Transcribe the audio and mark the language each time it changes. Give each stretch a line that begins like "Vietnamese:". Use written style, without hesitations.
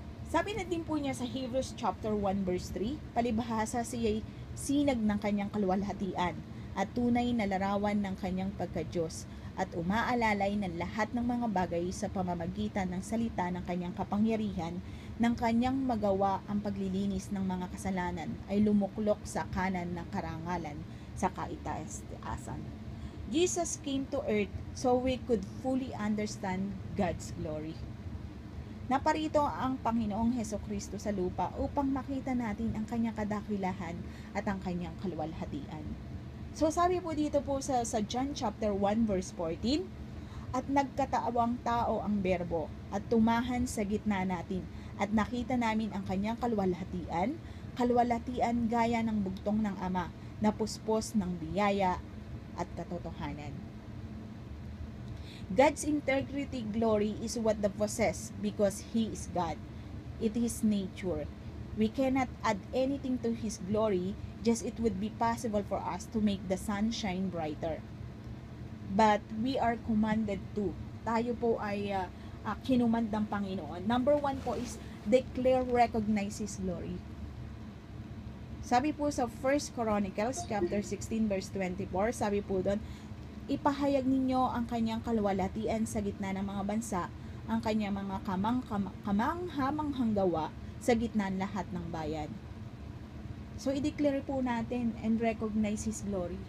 Filipino: Sabi na din po niya sa Hebrews chapter 1 verse 3, palibhasa siya'y sinag ng kanyang kaluwalhatian at tunay na larawan ng kanyang pagka-Diyos at umaalalay ng lahat ng mga bagay sa pamamagitan ng salita ng kanyang kapangyarihan, ng kanyang magawa ang paglilinis ng mga kasalanan ay lumuklok sa kanan ng karangalan sa kaitaas-taasan.
English: Jesus came to earth so we could fully understand God's glory.
Filipino: Naparito ang Panginoong Hesukristo sa lupa upang makita natin ang kanyang kadakilahan at ang kanyang kaluwalhatian. So sabi po dito po sa John chapter 1 verse 14, At nagkataawang tao ang berbo at tumahan sa gitna natin at nakita namin ang kanyang kaluwalhatian gaya ng bugtong ng Ama na puspos ng biyaya at katotohanan.
English: God's integrity glory is what the possess because He is God. It is nature. We cannot add anything to His glory, just it would be possible for us to make the sun shine brighter. But we are commanded to.
Filipino: Tayo po ay kinumand ng Panginoon.
English: Number 1 po is declare, recognize His glory.
Filipino: Sabi po sa 1 Chronicles chapter 16 verse 24, sabi po doon, ipahayag ninyo ang kanyang kaluwalhatian sa gitna ng mga bansa, ang kanyang mga kamanghamanghang gawa sa gitna ng lahat ng bayan. So, i-declare po natin
English: and recognize His glory.